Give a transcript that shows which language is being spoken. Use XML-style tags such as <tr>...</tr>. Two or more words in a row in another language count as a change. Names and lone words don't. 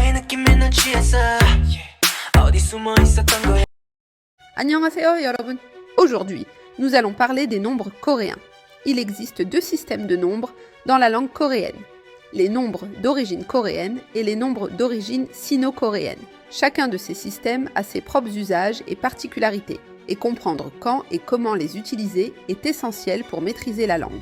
<ko>느낌에는 취했어 어디 숨어 있었던 거야. Annyeonghaseyo 여러분.</ko> <fr>Aujourd'hui, nous allons parler des nombres coréens. Il existe deux systèmes de nombres dans la langue coréenne. Les nombres d'origine coréenne et les nombres d'origine sino-coréenne. Chacun de ces systèmes a ses propres usages et particularités, et comprendre quand et comment les utiliser est essentiel pour maîtriser la langue.</fr>